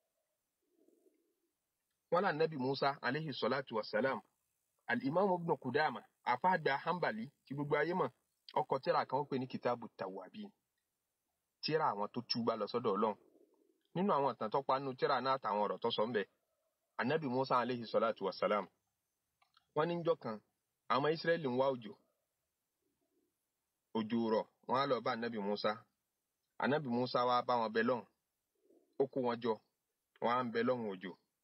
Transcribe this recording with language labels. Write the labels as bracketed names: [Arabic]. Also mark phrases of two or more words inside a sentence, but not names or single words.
[Yoruba] Wọ́n lá Nabi Musa [Arabic] عليه الصلاة والسلام [Yoruba] al-Imam Ibn Qudama àfáàgbà Hanbali tí gbogbo ayé mọ̀ ọkọ̀ tírà kan ó pè ní Kitabu Tawwabin tírà àwọn tó túbá lọ sọ́dọ̀ Ọlọ́run. Nínú àwọn ìtàn tó pa nínú tírà náà àtàwọn ọ̀rọ̀ tó sọ ńbẹ̀ Ànábì Musa [Arabic] عليه الصلاة والسلام [Yoruba] wọ́n ní njọ́ kan àwọn Ísírẹ́lì ń wá òjò rọ̀ wọ́n á lọ bá Ànábì Musa wá bá wọn bẹ lọ́hùn ó kó wọn jọ wọ́n á ń bẹ lọ́hùn òjò.